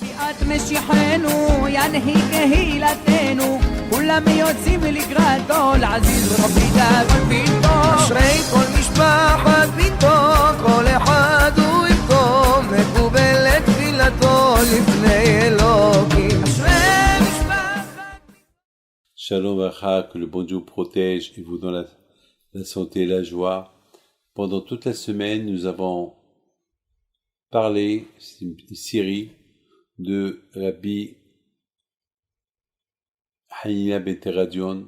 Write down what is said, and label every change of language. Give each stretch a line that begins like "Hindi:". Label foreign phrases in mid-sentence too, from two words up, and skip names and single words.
Hebrew: את משיחנו, ינהיג קהילתנו, כולם יוצאים לקראתו, לעזיז רבי דאגון ביתו. אשרי כל משפחת ביתו, כל אחד הוא איתו, מקובלת תפילתו לפני אלוקים. אשרי משפחת
French: Shalom Vacha, que le bon Dieu vous protège et vous donne la santé et la joie. Pendant toute la semaine, nous avons parlé, c'est une série de Rabbi Hanina ben Teradion.